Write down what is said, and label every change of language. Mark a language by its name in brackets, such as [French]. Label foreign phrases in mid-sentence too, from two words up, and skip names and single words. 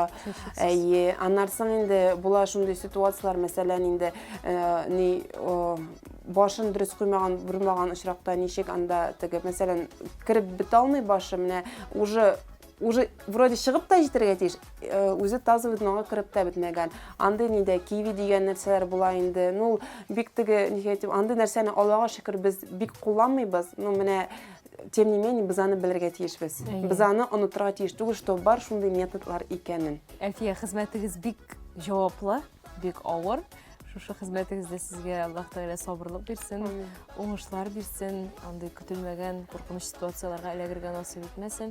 [Tatar] Аннан соң инде була шундый ситуациялар, мәсәлән инде башын дөрес куймаган, бурмаган очракта ничек анда теге мәсәлән кирип бит алмый башы, менә [Russian] уже вроде [Tatar] чыгып та җитәргә тиеш, үзе тазовыйга кирип та бетмәгән. Андый нидә киви дигән нәрсәләр була инде. Ну бик теге нигә андый нәрсәне Аллаһка шөкер без бик кулланмыйбыз. Ну менә [Russian] тем не менее [Tatar] без аны белергә тиешбез. Без аны онытырга тиеш түгел, что бар шундый методлар икәнен. Әлфия, хезмәтегез бик җаваплы, бик авыр. Шушы хезмәтегездә сезгә Аллаһ Тәгалә сабырлык бирсен, уңышлар бирсен, андый көтелмәгән куркыныч ситуацияларга эләгергә насыйп итмәсен.